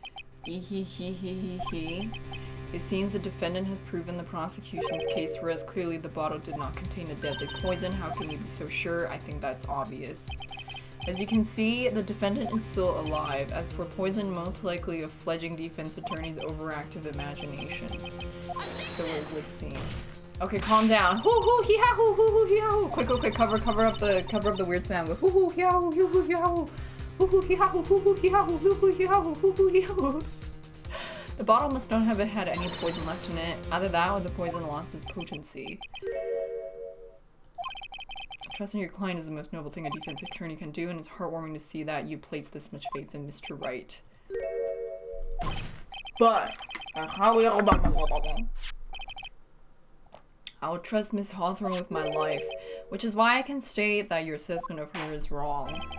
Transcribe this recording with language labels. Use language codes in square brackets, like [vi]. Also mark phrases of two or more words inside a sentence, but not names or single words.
[en] It seems the defendant has proven the prosecution's case, whereas clearly the bottle did not contain a deadly poison. How can you be so sure? I think that's obvious. As you can see, the defendant is still alive. As for poison, most likely a fledgling defense attorney's overactive imagination. So it would seem. Okay, calm down. Hoo hoo hee ha hoo hoo hoo hee ha hoo. Quick, cover up the weird spam with hoo hoo hee ha hoo hoo hee ha hoo. Hoo hoo hee ha hoo hoo hoo hee ha hoo hoo hoo hee ha hoo hoo hoo hee ha hoo. The bottle must not have had any poison left in it. Either that or the poison lost its potency. Trusting your client is the most noble thing a defense attorney can do, and it's heartwarming to see that you place this much faith in Mr. Wright. But I will trust Miss Hawthorne with my life, which is why I can state that your assessment of her is wrong.